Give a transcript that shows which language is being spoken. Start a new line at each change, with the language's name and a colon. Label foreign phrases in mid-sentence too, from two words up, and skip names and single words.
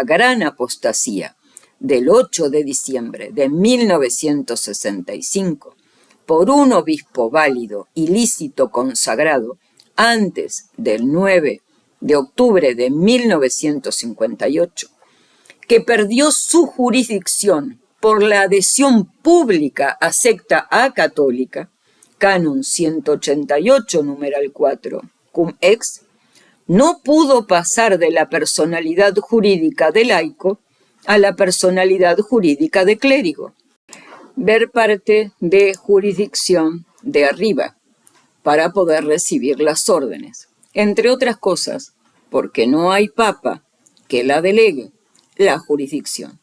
Spanish: gran apostasía del 8 de diciembre de 1965, por un obispo válido y lícito consagrado antes del 9 de octubre de 1958, que perdió su jurisdicción por la adhesión pública a secta acatólica, canon 188, numeral 4, cum ex, no pudo pasar de la personalidad jurídica de laico a la personalidad jurídica de clérigo. Ver parte de jurisdicción de arriba para poder recibir las órdenes, entre otras cosas, porque no hay papa que la delegue la jurisdicción.